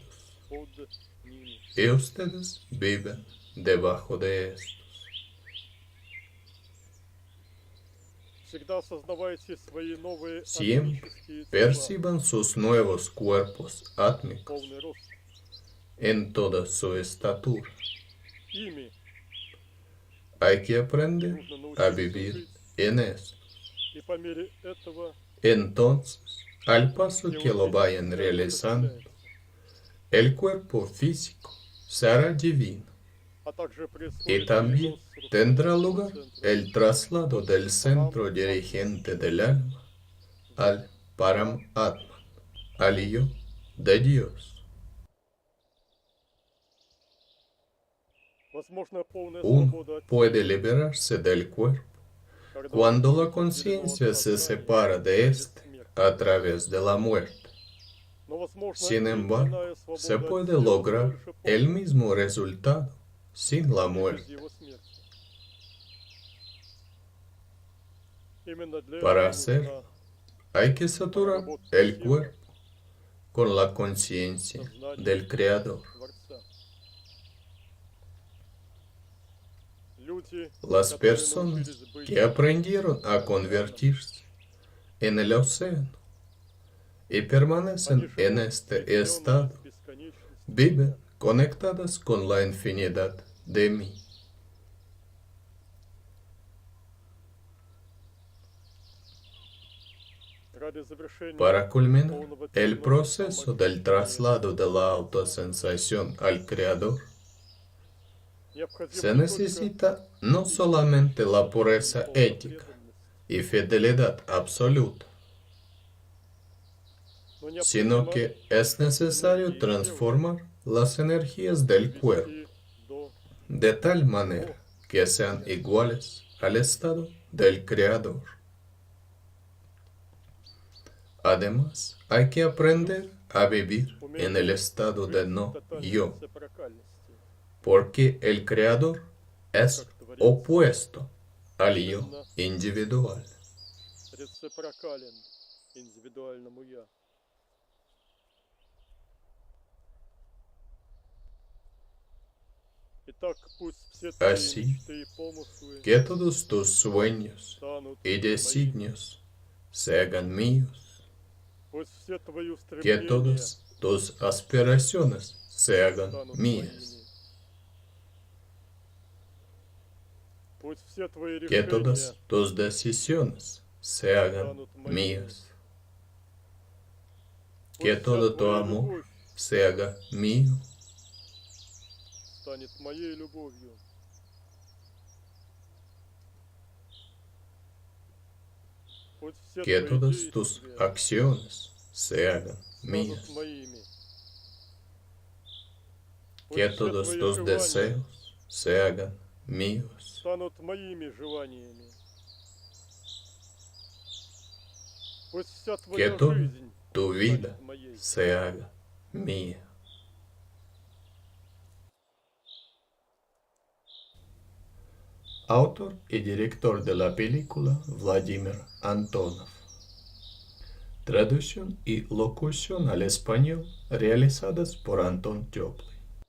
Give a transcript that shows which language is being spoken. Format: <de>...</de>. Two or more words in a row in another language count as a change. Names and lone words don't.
<ru>под ними.</ru> <es>y ustedes viven debajo de estos.</es> <ru>Всегда осознавайте свои новые</ru> <es>Siempre</es> <ru>атомические тела,</ru> <es>perciban sus nuevos cuerpos átmicos</es> <ru>полный рост.</ru> <es>en toda su estatura.</es> <ru>Ими</ru> <es>Hay que aprender</es> <ru>нужно</ru> <es>a</es> <ru>научиться</ru> <es>vivir</es> <ru>жить,</ru> <es>en esto.</es> <ru>и по мере этого</ru> <es>Entonces, al paso</es> <ru>тело</ru> <es>que lo vayan</es> <ru>физическое</ru> <es>realizando,</es> <ru>оживляется,</ru> <es>el cuerpo físico será divino</es> <ru>а также</ru> <es>y</es> <ru>происходит</ru> <es>también</es> <ru>перенос</ru> <es>tendrá</es> <ru>руководящего</ru> <es>lugar</es> <ru>центра</ru> <es>el traslado del centro dirigente del alma al Paramatman, al yo de Dios.</es> <ru>Возможно, полная</ru> <es>Uno</es> <ru>свобода от</ru> <es>puede</es> <ru>тела,</ru> <es>liberarse del cuerpo</es> <ru>когда</ru> <es>cuando la</es> <ru>он отделено от</ru> <es>conciencia se</es> <ru>сознания</ru> <es>separa de</es> <ru>через</ru> <es>éste</es> <ru>смерть.</ru> <es>a través de la muerte.</es> <ru>Но, возможно,</ru> <es>Sin</es> <ru>и</ru> <es>embargo,</es> <ru>иная свобода</ru> <es>se</es> <ru>от</ru> <es>puede</es> <ru>тела</ru> <es>lograr</es> <ru>также</ru> <es>el</es> <ru>полная,</ru> <es>mismo resultado sin la</es> <ru>и без</ru> <es>muerte.</es> <ru>его смерти. Именно для</ru> <es>Para</es> <ru>этого</ru> <es>hacerlo,</es> <ru>нужна</ru> <es>hay que saturar el cuerpo con la conciencia del Creador.</es> <ru>Творца. Люди,</ru> <es>Las</es> <ru>которые</ru> <es>personas</es> <ru>научились быть</ru> <es>que aprendieron a convertirse en el océano y</es> <ru>они</ru> <es>permanecen</es> <ru>живут</ru> <es>en este</es> <ru>соединенными</ru> <es>estado,</es> <ru>с бесконечностью</ru> <es>viven</es> <ru>себя.</ru> <es>conectadas con la infinidad de mí.</es> <ru>Ради завершения</ru> <es>Para culminar</es> <ru>полного</ru> <es>el</es> <ru>переноса</ru> <es>proceso del</es> <ru>самоощущения</ru> <es>traslado de la autosensación al Creador,</es> <ru>необходимо</ru> <es>se</es> <ru>не только</ru> <es>necesita no solamente la pureza</es> <ru>полная</ru> <es>ética</es> <ru>преданность,</ru> <es>y fidelidad absoluta,</es> <ru>но</ru> <es>sino</es> <ru>необходимо</ru> <es>que es necesario transformar las energías del cuerpo</es> <ru>довести до</ru> <es>de tal manera que sean iguales al estado del Creador. Además, hay que aprender a vivir en el estado de no yo, porque el Creador es opuesto al yo individual.</es> <ru>рецепрокален индивидуальному «я». Итак, пусть все твои</ru> <es>Así</es> <ru>мечты и помыслы</ru> <es>que todos tus sueños</es> <ru>станут</ru> <es>y</es> <ru>моими.</ru> <es>designios se hagan míos,</es> <ru>Пусть все твои</ru> <es>que</es> <ru>устремления</ru> <es>todas tus aspiraciones se hagan</es> <ru>станут</ru> <es>mías,</es> <ru>моими. Пусть все твои</ru> <es>que</es> <ru>решения</ru> <es>todas tus decisiones se hagan</es> <ru>станут моими.</ru> <es>mías, que</es> <ru>Пусть вся</ru> <es>todo tu</es> <ru>твоя</ru> <es>amor</es> <ru>любовь</ru> <es>se haga mío,</es> <ru>станет моей любовью. Пусть все</ru> <es>que</es> <ru>твои</ru> <es>todas tus</es> <ru>действия</ru> <es>acciones se hagan</es> <ru>станут</ru> <es>mías,</es> <ru>моими.</ru> <es>que</es> <ru>Пусть все</ru> <es>todos</es> <ru>твои</ru> <es>tus</es> <ru>желания</ru> <es>deseos se hagan míos,</es> <ru>станут моими желаниями. Пусть вся</ru> <es>que</es> <ru>твоя</ru> <es>toda</es> <ru>жизнь</ru> <es>tu vida</es> <ru>станет моей.</ru> <es>se haga mía. Autor y director de la película Vladimir Antonov. Traducción y locución al español realizadas por Anton Teplый.</es>